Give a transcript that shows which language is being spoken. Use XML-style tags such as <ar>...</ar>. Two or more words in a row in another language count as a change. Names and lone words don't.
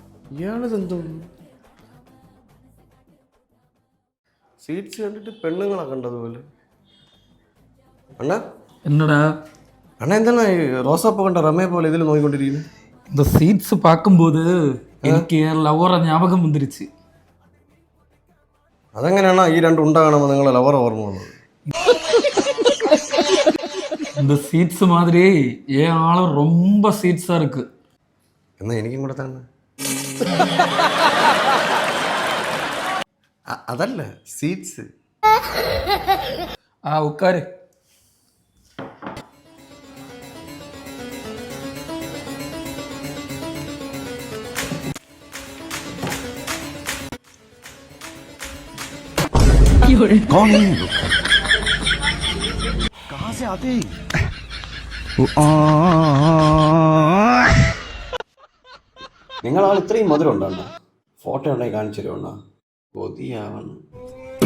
<ml>ഇയാളിതെന്തോ സീറ്റ്സ് കണ്ടിട്ട് പെണ്ണുങ്ങളെ കണ്ടതുപോലെ. അണ്ണാ</ml> <ta>என்னடா</ta> <ml>അണ്ണ എന്താണ് റോസാപ്പ് കണ്ട റമയെ പോലെ ഇതിൽ നോക്കിക്കൊണ്ടിരിക്കുന്നത്?</ml> <ta>இந்த சீட்ஸ் பார்க்கும்போது எனக்கு என் லவ்வரை ஞாபகம் வந்துருச்சு.</ta> <ml>അതെങ്ങനെയാണോ ഈ രണ്ട് ഉണ്ട കാണുമ്പോൾ നിങ്ങളെ ലവർ ഓർമ്മ വന്നത്?</ml> <ta>இந்த சீட்ஸ் மாதிரி என் ஆளும் ரொம்ப சீட்ஸா இருக்கு.</ta> <ml>എന്നാ എനിക്കും കൂടെ തന്നെ. അതല്ല സീറ്റ്സ്.</ml> <ta>உட்காரு.</ta> <hi>कौन है ये लोग? कहाँ से आते हैं?</hi> <ml>നിങ്ങളാൾ ഇത്രയും മധുരം ഉണ്ടോ? ഫോട്ടോ ഉണ്ടെങ്കിൽ കാണിച്ചു തരുമോ? കൊതിയാവണം.</ml>